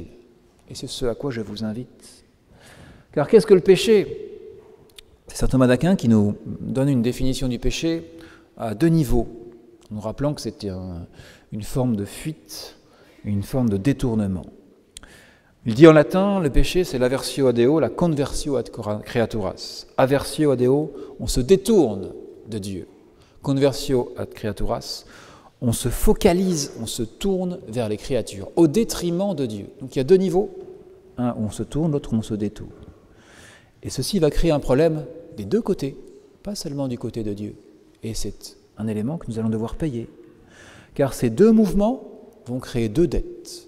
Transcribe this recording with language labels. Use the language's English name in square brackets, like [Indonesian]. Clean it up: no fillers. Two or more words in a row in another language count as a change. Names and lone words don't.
[French] Et c'est ce à quoi je vous invite. Car qu'est-ce que le péché ? C'est saint Thomas d'Aquin qui nous donne une définition du péché à 2 niveaux, nous rappelant que c'est une forme de fuite, une forme de détournement. Il dit en latin, le péché c'est l' [Latin] aversio ad Deo, [French] la [Latin] conversio ad creaturas. Aversio ad Deo, [French] on se détourne de Dieu. [Latin] Conversio ad creaturas, [French] on se focalise, on se tourne vers les créatures, au détriment de Dieu. Donc il y a 2 niveaux, un où on se tourne, l'autre où on se détourne. Et ceci va créer un problème des 2 côtés, pas seulement du côté de Dieu. Et c'est un élément que nous allons devoir payer. Car ces 2 mouvements vont créer 2 dettes.